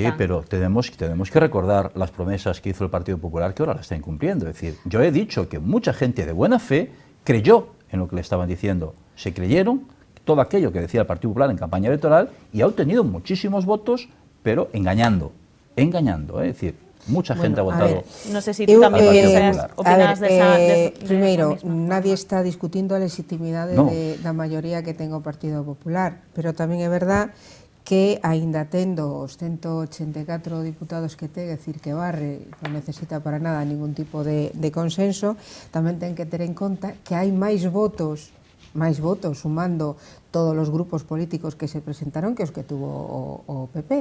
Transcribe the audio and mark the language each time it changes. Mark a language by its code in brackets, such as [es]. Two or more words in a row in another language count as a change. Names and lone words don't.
[es] Sí, pero tenemos que recordar las promesas que hizo el Partido Popular, que ahora las está incumpliendo. Es decir, yo he dicho que mucha gente de buena fe creyó en lo que le estaban diciendo, se creyeron todo aquello que decía el Partido Popular en campaña electoral, y ha obtenido muchísimos votos, pero engañando, es decir, mucha gente ha votado. No sé si tú tamén opinas de esa... [gl] Primeiro, nadie está discutindo a legitimidade da maioría que ten o Partido Popular, pero tamén é verdad que, aínda tendo os 184 diputados que ten, é dicir, que barre, non necesita para nada ningún tipo de consenso, tamén ten que ter en conta que hai máis votos sumando todos os grupos políticos que se presentaron que os que tuvo o PP.